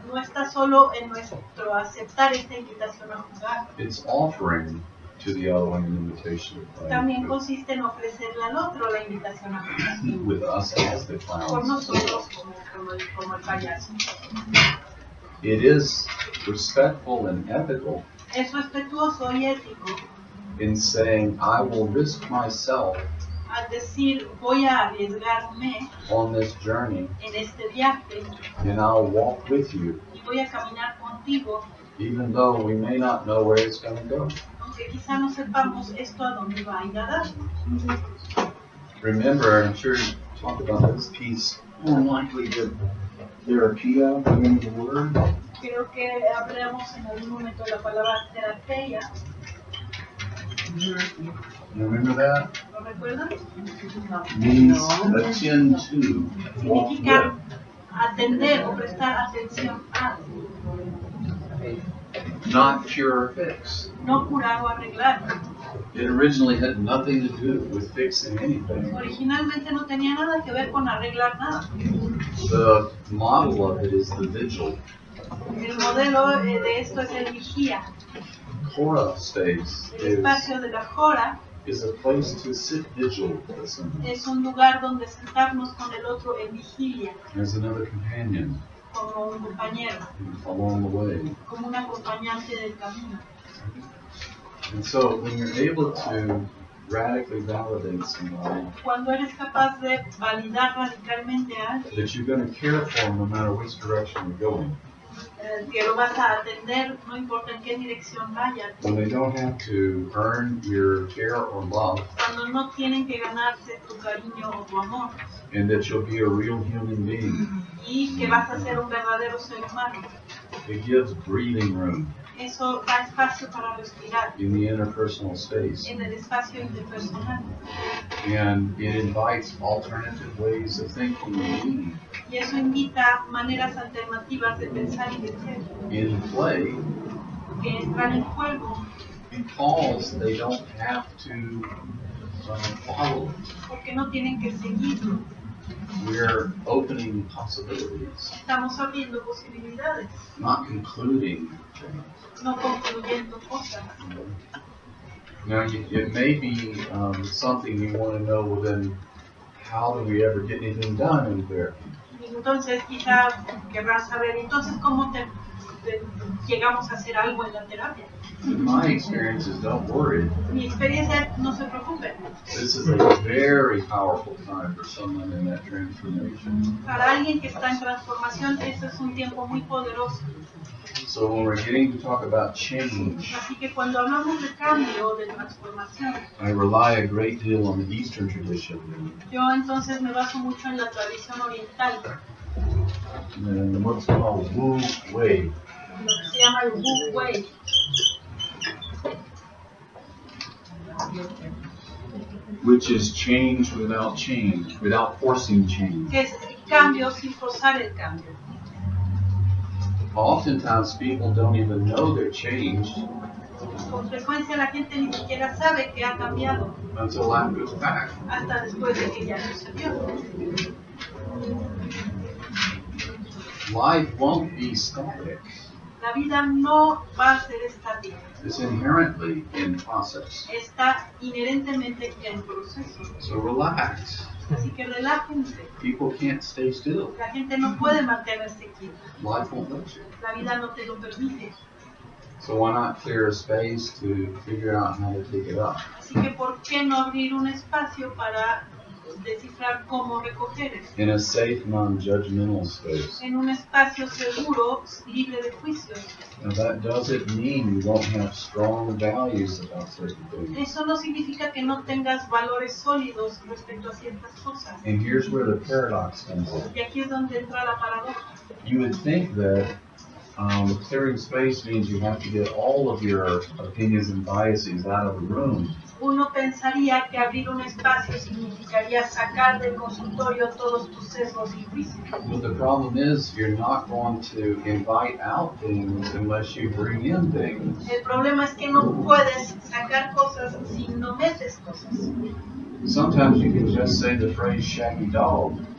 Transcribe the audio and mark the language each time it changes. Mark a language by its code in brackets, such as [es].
[es] no está solo en nuestro aceptar esta invitación a jugar, [en] it's offering to the other one an invitation to play. [es] también consiste en ofrecerle al otro la invitación a jugar, [en] With us as the [es] por [en] clowns. [es] nosotros como el payaso. [en] It is respectful and ethical [es] Es respetuoso y ético [en] in saying, I will risk myself [es] al decir voy a arriesgarme [en] on this journey, [es] en este viaje [en] and I'll walk with you, [es] y voy a caminar contigo, [en] even though we may not know where it's going to go. [es] aunque quizá no sepamos esto a dónde va a ir a dar. [en] Remember, I'm sure you talked about this piece, more likely that therapia, the name of the word. [es] Creo que hablamos en algún momento de la palabra terapia. [en] Remember that? [es] ¿Lo recuerdan? [en] Means attend to, walk [es] Significa [en] with. [es] atender o prestar atención a, [en] Not cure or fix. [es] no curar o arreglar. [en] It originally had nothing to do with fixing anything. [es] Originalmente no tenía nada que ver con arreglar nada. [en] The model of it is the vigil. [es] El modelo de esto es el vigía. [en] Hora space [es] El espacio de la jora [en] is a place to sit vigil with someone. [es] es un lugar donde sentarnos con el otro en vigilia, [en] As another companion [es] como un compañero, [en] along the way. [es] como un acompañante del camino. [en] And so when you're able to radically validate somebody [es] Cuando eres capaz de validar radicalmente a alguien, [en] that you're going to care for them no matter which direction you're going, [es] que lo vas a atender, no importa en qué dirección vayan, [en] when they don't have to earn your care or love, [es] cuando no tienen que ganarse tu cariño o tu amor, [en] and that you'll be a real human being, [es] y que vas a ser un verdadero ser humano. [en] it gives breathing room [es] Eso da espacio para respirar [en] in the interpersonal space, [es] en el espacio interpersonal. [en] and it invites alternative ways of thinking and being. [es] Y eso invita maneras alternativas de pensar y de ser, [en] In play, [es] que entran en juego, [en] because they don't have to follow it. [es] porque no tienen que seguirlo. [en] We're opening possibilities, [es] Estamos abriendo posibilidades, [en] not concluding things. [es] no concluyendo cosas. [en] Now, it may be something you want to know, well then, how do we ever get anything done in therapy? [es] Y entonces quizá querrás saber, entonces cómo llegamos a hacer algo en la terapia. [en] In my experiences, don't worry. [es] Mi experiencia, no se preocupen. [en] This is a very powerful time for someone in that transformation. [es] Para alguien que está en transformación, este es un tiempo muy poderoso. [en] So when we're getting to talk about change, [es] Así que cuando hablamos de cambio, de transformación, [en] I rely a great deal on the Eastern tradition [es] yo entonces me baso mucho en la tradición oriental, [en] and what's called Wu Wei. [es] lo que se llama el Wu Wei, [en] Which is change, without forcing change. [es] que es el cambio sin forzar el cambio. [en] Oftentimes people don't even know they're changed [es] Con frecuencia la gente ni siquiera sabe que ha cambiado [en] until after the fact. [es] hasta después de que ya sucedió. [en] Life won't be static. [es] La vida no va a ser estática, [en] It's inherently in process. [es] está inherentemente en proceso. [en] So relax. [es] Así que relájense, [en] People can't stay still. [es] la gente no puede mantenerse quieta, [en] Life won't let you. [es] la vida no te lo permite. [en] So why not clear a space to figure out how to take it up? [es] Así que ¿por qué no abrir un espacio para descifrar cómo recoger esto? [en] In a safe, non-judgmental space. [es] En un espacio seguro, libre de juicios. [en] Now that doesn't mean you won't have strong values about certain things. [es] Eso no significa que no tengas valores sólidos respecto a ciertas cosas. [en] And here's where the paradox comes in. [es] Y aquí es donde entra la paradoja. [en] You would think that clearing space means you have to get all of your opinions and biases out of the room. [es] Uno pensaría que abrir un espacio significaría sacar del consultorio todos tus sesgos y juicios. [en] But the problem is you're not going to invite out things unless you bring in things. [es] El problema es que no puedes sacar cosas si no metes cosas. [en] Sometimes you can just say the phrase shaggy dog.